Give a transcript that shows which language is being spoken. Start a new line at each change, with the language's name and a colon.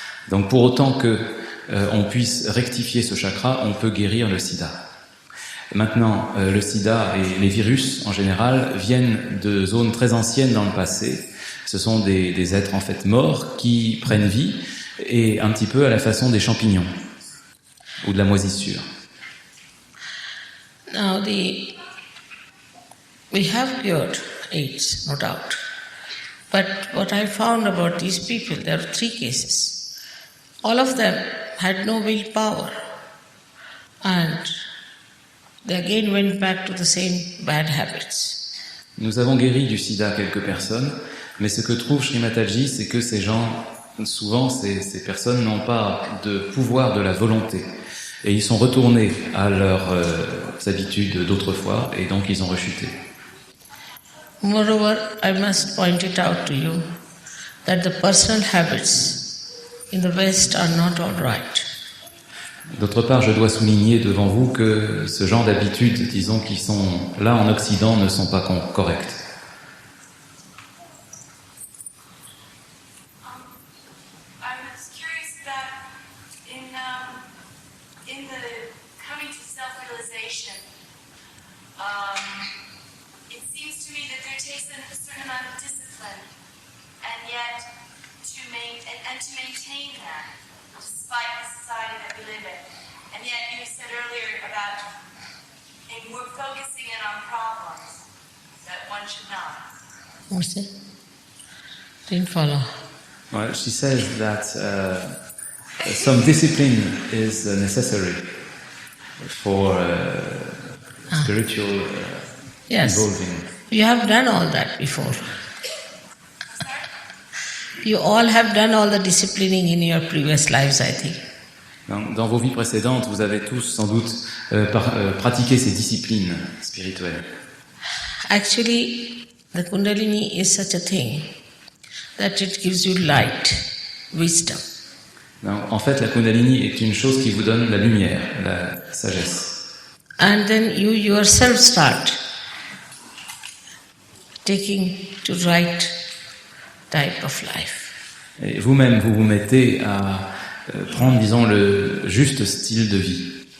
French: Donc pour autant que on puisse rectifier ce chakra, on peut guérir le sida. Maintenant, le sida et les virus en général viennent de zones très anciennes dans le passé. Ce sont des êtres en fait morts qui prennent vie et un petit peu à la façon des champignons ou de la moisissure.
English: Now we have cured AIDS, no doubt. But what I found about these people, there are 3 cases. All of them had no willpower, and they again went back to the same bad habits.
French: Nous avons guéri du sida quelques personnes, mais ce que trouve Sri Mataji, c'est que ces gens, souvent ces personnes n'ont pas de pouvoir de la volonté. Et ils sont retournés à leurs habitudes d'autrefois, et donc ils ont rechuté.
English: Moreover, I must point it out to you that the personal habits in the West are not all right.
French: D'autre part, je dois souligner devant vous que ce genre d'habitudes, disons, qui sont là en Occident, ne sont pas correctes.
English: I was curious that in the coming to self-realization, it seems to me that there takes a certain amount of discipline, and yet to maintain that, despite the society that we live in. And yet you said earlier about we're focusing in on problems that one should not. What's it? Didn't follow. Well, she says that some discipline is necessary for spiritual Yes. evolving. You have done all that before. You all have done all the disciplining in your previous lives, I think.
French: Dans vos vies précédentes, vous avez tous sans doute pratiqué ces disciplines spirituelles.
English: Actually, the Kundalini is such a thing that it gives you light, wisdom.
French: Non, en fait, la Kundalini est une chose qui vous donne la lumière, la sagesse.
English: And then you yourself start taking to right type of life.
French: Et vous-même, vous vous mettez à prendre, disons, le juste style de vie.